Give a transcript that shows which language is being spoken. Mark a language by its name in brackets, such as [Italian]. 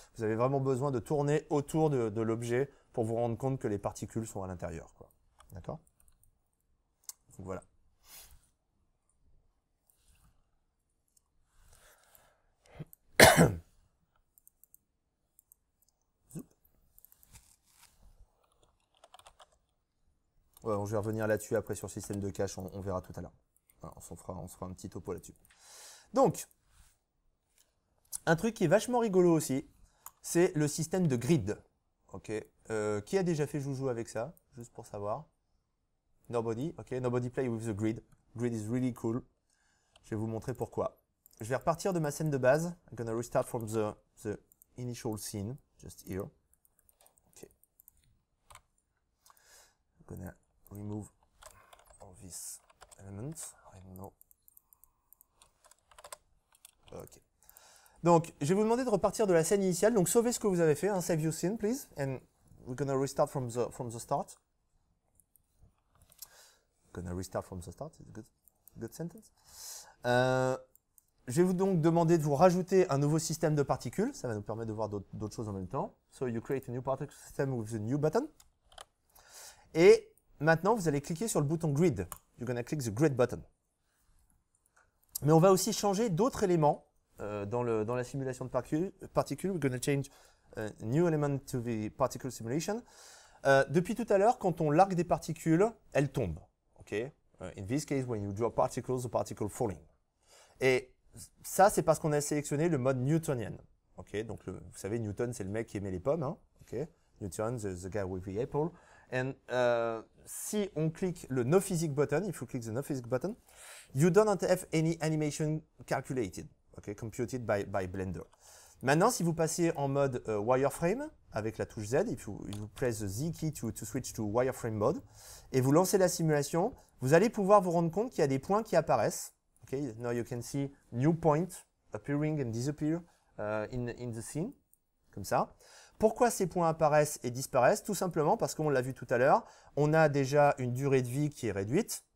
[French] Vous avez vraiment besoin de tourner autour de l'objet pour vous rendre compte que les particules sont à l'intérieur. D'accord? Donc voilà. Ouais, je vais revenir là-dessus après sur le système de cache, on verra tout à l'heure. On se fera un petit topo là-dessus. Donc, un truc qui est vachement rigolo aussi, c'est le système de grid. Okay. Qui a déjà fait joujou avec ça? Juste pour savoir. Nobody. Okay. [English] Nobody play with the grid. Grid is really cool. [French] Je vais vous montrer pourquoi. Je vais repartir de ma scène de base. [English] I'm gonna restart from the initial scene, just here. Okay. I'm gonna remove all these elements. I don't know. Ok. [French] Donc, je vais vous demander de repartir de la scène initiale. Donc, sauvez ce que vous avez fait. [English] Hein. Save your scene, please. And we're gonna restart from the start. Gonna restart from the start. It's a good sentence. [French] Je vais vous donc demander de vous rajouter un nouveau système de particules. Ça va nous permettre de voir d'autres choses en même temps. [English] So you create a new particle system with the new button. [French] Et maintenant, vous allez cliquer sur le bouton grid. [English] You're going to click the grid button. [French] Mais on va aussi changer d'autres éléments dans la simulation de particules. [English] We're going to change a new element to the particle simulation. [French] Depuis tout à l'heure, quand on largue des particules, elles tombent. Okay? [English] In this case, when you drop particles, the particle falling. [French] Et ça, c'est parce qu'on a sélectionné le mode newtonian. Okay? Donc, vous savez, Newton, c'est le mec qui aimait les pommes. Hein? Okay? [English] Newton, the guy with the apple. And [French] si on clique le [English] No Physics button, if you click the No Physics button, you don't have any animation calculated, okay, computed by Blender. [French] Maintenant, si vous passez en mode wireframe, avec la touche Z. [English] You press the Z key to switch to wireframe mode. [French] Et vous lancez la simulation. Vous allez pouvoir vous rendre compte qu'il y a des points qui apparaissent. [English] Okay, now you can see new point appearing and disappear in the scene. [French] Comme ça. Pourquoi ces points apparaissent et disparaissent? Tout simplement parce qu'on l'a vu tout à l'heure, on a déjà une durée de vie qui est réduite.